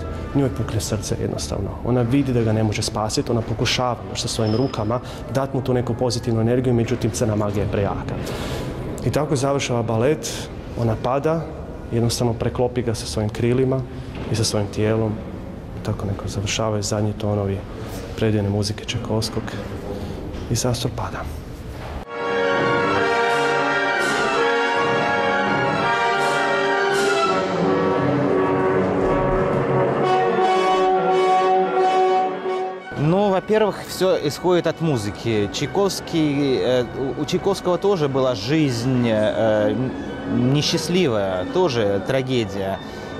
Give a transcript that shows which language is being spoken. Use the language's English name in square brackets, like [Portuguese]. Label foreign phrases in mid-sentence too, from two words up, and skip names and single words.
[Bosnian] Njoj pukne srce jednostavno. Ona vidi da ga ne može spasiti, ona pokušava sa svojim rukama dati mu tu neku pozitivnu energiju, međutim crna magija je prejaka. I tako završava balet, ona pada, jednostavno preklopi ga sa svojim krilima i sa svojim tijelom. Tako neko završavaju zadnji tonovi predivne muzike Čajkovskog i Zastor pada. [Russian] Ну, во-первых, все исходит от музыки. У Чайковского тоже была жизнь несчастливая, тоже трагедия.